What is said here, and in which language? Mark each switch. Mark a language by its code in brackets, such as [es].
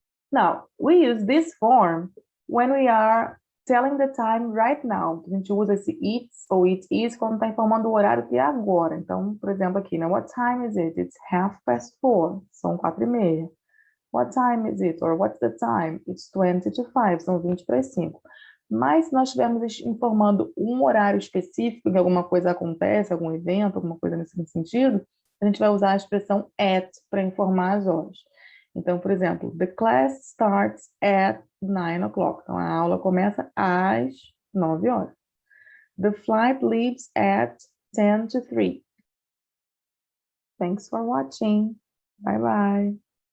[en] Now, we use this form when we are telling the time right now. [pt] A gente usa esse it's ou it is quando está informando o horário que é agora. Então, por exemplo, aqui, né? [en] What time is it? It's 4:30. [pt] São 4:30. [en] What time is it? Or what's the time? It's 20 to 5. [pt] São 20 para as 5. Mas se nós estivermos informando um horário específico, que alguma coisa acontece, algum evento, alguma coisa nesse sentido, a gente vai usar a expressão at para informar as horas. Então, por exemplo, [en] the class starts at 9 o'clock. [pt] Então, a aula começa às 9 horas. [en] The flight leaves at 10 to 3. Thanks for watching. Bye bye.